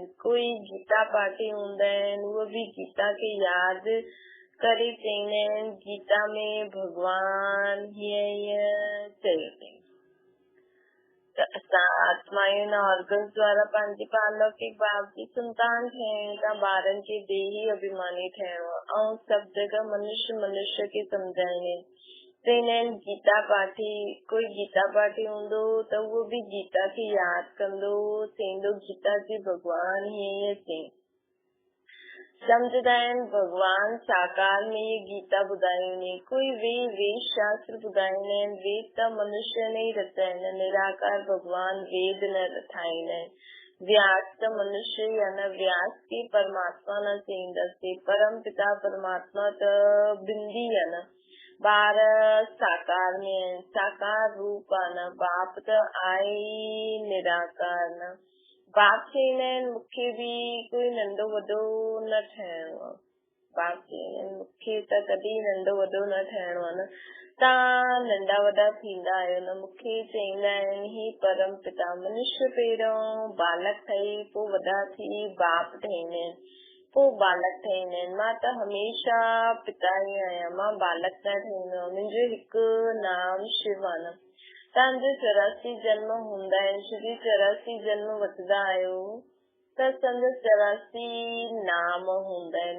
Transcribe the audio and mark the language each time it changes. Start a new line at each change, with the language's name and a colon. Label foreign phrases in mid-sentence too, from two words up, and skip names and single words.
Sindhi: कोई गीता पाठी हूंदा आहिनि उहे बि गीता खे यादि करे चईंदा आहिनि गीता में भॻवान हीअं चयो अथई त असां आत्मा हिन ऑर्गन्स द्वारा पंहिंजी पालौकिक बाप जी संतान ठहिया आहियूं। तव्हां ॿारनि खे देही अभिमानी ठहिणो आहे। ऐं सभु जगह मनुष्य खे सम्झाईंदा आहिनि। चईंदा आहिनि गीता पाठी कोई गीता पाठी हूंदो त उहो बि गीता खे यादि कंदो चईंदो गीता जी भॻवान हीअं चई। सम्झंदा आहिनि भॻवान साकार में ये गीता ॿुधाईंदी। कोई वेद शास्त्र ॿुधाईंदा आहिनि। वेद त मनुष्य ने ई रचिया आहिनि। निराकार भॻवान वेद न ठाहींदा आहिनि। व्यास त मनुष्य ई आहे न। व्यास खे परमात्मा न चईंदासीं। परम पिता परमात्मा त बिंदी आहे न। ॿार साकार में आहिनि। साकार रूप आहे न। बाप त आहे ई निराकार न। बाप चईंदा आहिनि मूंखे बि कोई नंढो वॾो न ठहिणो आहे। बाप चईंदा आहिनि मूंखे त कॾहिं नंढो वॾो न ठहिणो आहे न। तव्हां नंढा वॾा थींदा आहियो न। मूंखे चईंदा आहिनि ही परम पिता मनुष्य पहिरियों बालक ठही पोइ वॾा थी बाप ठहींदा आहिनि पोइ बालक ठहींदा आहिनि। मां त हमेशा पिता ई आहियां। मां बालक न ठहींदो आहियां। मुंहिंजो हिकु नाम शिव आहे न। तव्हांजो 84 जन्म हूंदा आहिनि। जॾहिं 84 जन्म वठंदा आहियो त सम्झो 84 नाम हूंदा आहिनि।